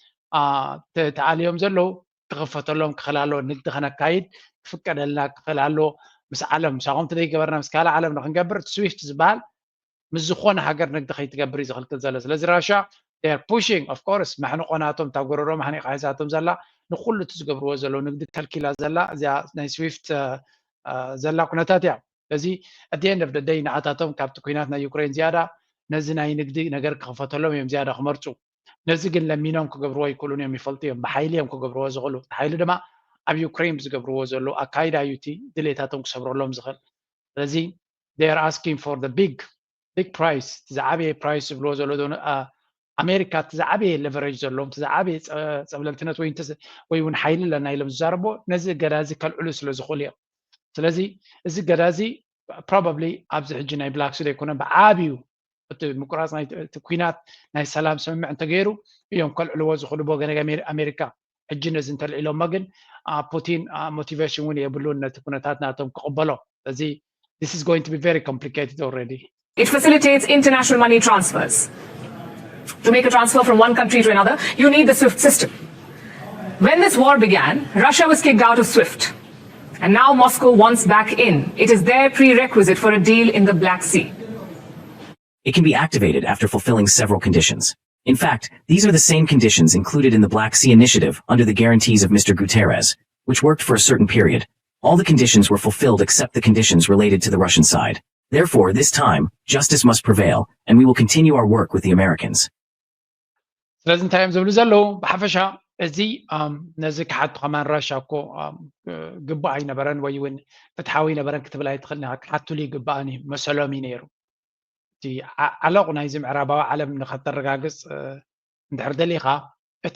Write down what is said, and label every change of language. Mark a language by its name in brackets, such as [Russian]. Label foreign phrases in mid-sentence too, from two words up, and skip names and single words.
[Tigrinya] ተዓልዮም ዘለው ክኽፈተሎም ክኽእላሎ ንግዲ ከነካይድ ክፍቀደልና ክኽእላሎ ምስ ዓለም ምሳኹም ተደይገበርና ምስ ካልእ ዓለም ንክንገብር ስዊፍት ዝበሃል ምስ ዝኾነ ሃገር ንግዲ ከይትገብር እዩ ዝኽልክል ዘሎ ስለዚ ራሻ [English] they're pushing of course [Tigrinya] ማሕንቆናቶም ታብ ጎረሮም ማሕኒቃ ሒዛቶም ዘላ ንኩሉ እቲ ዝገብርዎ ዘሎ ንግዲ ከልኪላ ዘላ እዚኣ ናይ ስዊፍት ዘላ ኩነታት እያ ስለዚ [English] at the end of the day [Tigrinya] ንዓታቶም ካብቲ ኩናት ናይ ዩክሬን ዝያዳ ነዚ ናይ ንግዲ ነገር ክኽፈተሎም እዮም ዝያዳ ክመርፁ ነዚ ግን ለሚኖም ክገብርዎ ይክእሉን እዮም ይፈልጡ እዮም ብሓይሊ እዮም ክገብርዎ ዝኽእሉ ሓይሊ ድማ ኣብ ዩክሬን ዝገብርዎ ዘሎ ኣካይዳ እዩ እቲ ድሌታቶም ክሰብረሎም ዝኽእል ስለዚ [English] they are asking for the big price [Tigrinya] ዝዓበየ ፕራይስ ዝብልዎ ዘሎ ኣሜሪካ እቲ ዝዓበየ ሌቨሬጅ ዘለዎም እቲ ዝዓበየ ፀብለልትነት ወይ እውን ሓይሊ ኣለና ኢሎም ዝዛረቦ ነዚ ገዳዚ ከልዕሉ ስለ ዝኽእሉ እዮም ስለዚ እዚ ገዳዚ probably ኣብዚ ሕጂ ናይ ብላክሲ ዘይኮነ ብዓብዩ እቲ ምቁራፅ ናይ ኩናት ናይ ሰላም ስምምዕ እንተገይሩ እዮም ከልዕልዎ ዝኽእሉ ብወገነ ኣሜሪካ ሕጂ ነዚ እንተልዒሎሞ ግን ፑቲን ሞቲቬሽን እውን የብሉን ነቲ ኩነታት ናቶም ክቕበሎ ስለዚ [English] this is going to be very complicated already. It facilitates international money transfers. To make a transfer from one country to another, you need the SWIFT system. When this war began, Russia was kicked out of SWIFT. And now Moscow wants back in. It is their prerequisite for a deal in the Black Sea. It can be activated after fulfilling several conditions. In fact, these are the same conditions included in the Black Sea Initiative under the guarantees of Mr. Guterres, which worked for a certain period. All the conditions were fulfilled except the conditions related to the Russian side. Therefore, this time, justice must prevail, and we will continue our work with the Americans. [Tigrinya] ስለዚ እንታይ እዮም ዝብሉ ዘለው ብሓፈሻ እዚ ነዚ ክሓቱ ከማን ራሻ እኮ ግባእ ኣይነበረን ወይ እውን ፍትሓዊ ነበረን ክትብል ኣይትኽእልና ክሓቱሉ ይግባእን እዩ መሰሎም እዩ ነይሩ እቲ ዓለቑ ናይዚ ምዕራባዊ ዓለም ንኸተረጋግፅ እንድሕር ደሊኻ እቲ